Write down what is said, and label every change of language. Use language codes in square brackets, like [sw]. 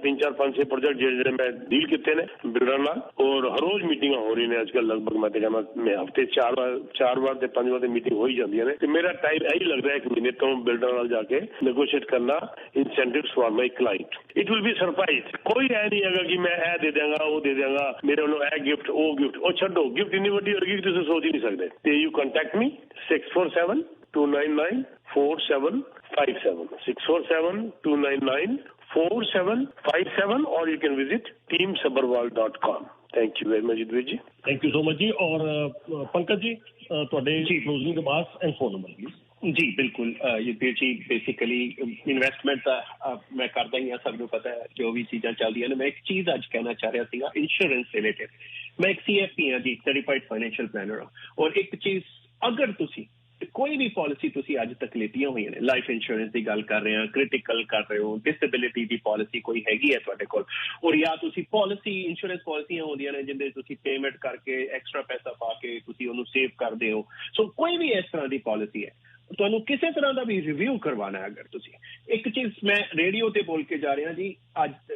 [pa] 3 4 5 6 project ਜਿਹੜੇ ਮੈਂ deal ਕੀਤੇ ਨੇ ਬਿਲਡਰ ਨਾਲ, ਔਰ ਹਰ ਰੋਜ਼ ਮੀਟਿੰਗਾਂ ਹੋ ਰਹੀਆਂ ਨੇ ਅੱਜ ਕੱਲ੍ਹ, ਲਗਭਗ ਮੈਂ ਤੇ ਕਹਿੰਦਾ ਮੈਂ ਹਫ਼ਤੇ 4 ਵਾਰ ਤੇ 5 ਵਾਰ ਦੀ ਮੀਟਿੰਗ ਹੋ ਹੀ ਜਾਂਦੀਆਂ ਨੇ, ਤੇ ਮੇਰਾ ਟਾਈਮ ਇਹੀ ਲੱਗਦਾ ਹੈ 1 ਮਹੀਨੇ ਤੋਂ ਬਿਲਡਰ ਨਾਲ ਜਾ ਕੇ ਨੈਗੋਸ਼ੀਏਟ ਕਰਨਾ [en] Incentives for my client. It will be surprise, [pa] ਕੋਈ ਐ ਨਹੀਂ ਹੈਗਾ ਕਿ ਮੈਂ ਇਹ ਦੇ ਦਿਆਂਗਾ ਉਹ ਦੇ ਦਿਆਂਗਾ, ਮੇਰੇ ਵੱਲੋਂ ਇਹ ਗਿਫਟ ਉਹ ਗਿਫਟ, ਉਹ ਛੱਡੋ, ਗਿਫਟ ਇੰਨੀ ਵੱਡੀ ਹੋਏਗੀ ਤੁਸੀਂ ਸੋਚ ਹੀ ਨਹੀਂ ਸਕਦੇ। [en] ਤੇ you contact me 647-299-4757 647-299-4757, or you can visit teamsabarwal.com। Thank you very much जी। Thank you so much जी। [hi] और पंकज जी [pa] ਤੁਹਾਡੇ [en] Closing remarks and phone number please. [pa] ਜੀ ਬਿਲਕੁਲ ਯੁਧਵੀਰ ਜੀ, ਬੇਸਿਕਲੀ ਇਨਵੈਸਟਮੈਂਟ ਦਾ ਮੈਂ ਕਰਦਾ ਹੀ ਹਾਂ, ਸਭ ਨੂੰ ਪਤਾ ਹੈ ਜੋ ਵੀ ਚੀਜ਼ਾਂ ਚੱਲਦੀਆਂ ਨੇ। ਮੈਂ ਇੱਕ ਚੀਜ਼ ਅੱਜ ਕਹਿਣਾ ਚਾਹ ਰਿਹਾ ਸੀਗਾ ਇੰਸ਼ੋਰੈਂਸ ਰਿਲੇਟਿਡ। ਮੈਂ ਇੱਕ CFP ਹਾਂ ਜੀ, ਸਰਟੀਫਾਈਡ ਫਾਈਨੈਂਸ਼ੀਅਲ ਪਲੈਨਰ ਹਾਂ, ਔਰ ਇੱਕ ਚੀਜ਼ ਅਗਰ ਤੁਸੀਂ ਕੋਈ ਵੀ ਪਾਲਿਸੀ ਤੁਸੀਂ ਅੱਜ ਤੱਕ ਲਿੱਤੀਆਂ ਹੋਈਆਂ ਨੇ, ਲਾਈਫ ਇੰਸ਼ੋਰੈਂਸ ਦੀ ਗੱਲ ਕਰ ਰਹੇ ਹਾਂ, ਕ੍ਰਿਟੀਕਲ ਕਰ ਰਹੇ ਹੋ, ਡਿਸੇਬਿਲਿਟੀ ਦੀ ਪਾਲਿਸੀ ਕੋਈ ਹੈਗੀ ਹੈ ਤੁਹਾਡੇ ਕੋਲ, ਔਰ ਜਾਂ ਤੁਸੀਂ ਪਾਲਿਸੀ ਇੰਸ਼ੋਰੈਂਸ ਪਾਲਿਸੀਆਂ ਹੁੰਦੀਆਂ ਨੇ ਜਿਹਦੇ ਤੁਸੀਂ ਪੇਮੈਂਟ ਕਰਕੇ ਐਕਸਟਰਾ ਪੈਸਾ ਪਾ ਕੇ ਤੁਸੀਂ ਉਹਨੂੰ ਸੇਵ ਕਰਦੇ ਹੋ, ਸੋ ਕੋਈ ਵੀ ਇਸ ਤਰ੍ਹਾਂ ਦੀ ਪਾਲਿਸੀ ਹੈ, ਤੁਹਾਨੂੰ ਕਿਸੇ ਤਰ੍ਹਾਂ ਦਾ ਵੀ ਰਿਵਿਊ ਕਰਵਾਉਣਾ ਹੈ, ਅਗਰ ਤੁਸੀਂ ਇੱਕ ਚੀਜ਼ ਮੈਂ ਰੇਡੀਓ ਤੇ ਬੋਲ ਕੇ ਜਾ ਰਿਹਾ ਜੀ, ਅੱਜ